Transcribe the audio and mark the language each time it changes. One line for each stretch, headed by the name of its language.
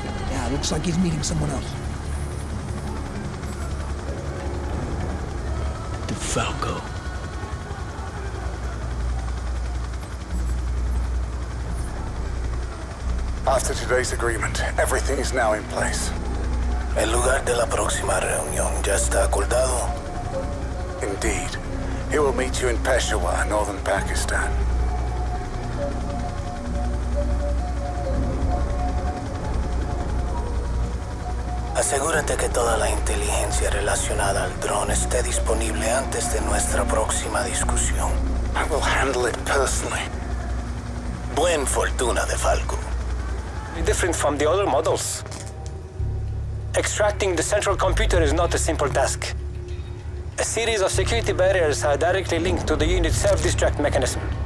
English: Yeah, looks like he's meeting someone else. The Falco. After today's agreement, everything is now in place.
Spanish: El lugar de la próxima reunión ya está acordado.
English: Indeed. He will meet you in Peshawar, northern Pakistan.
Spanish: Asegúrate que toda la inteligencia relacionada al dron esté disponible antes de nuestra próxima discusión.
English: I will handle it personally.
Spanish: Buen fortuna de Falco.
English: Different from the other models. Extracting the central computer is not a simple task. A series of security barriers are directly linked to the unit's self-destruct mechanism.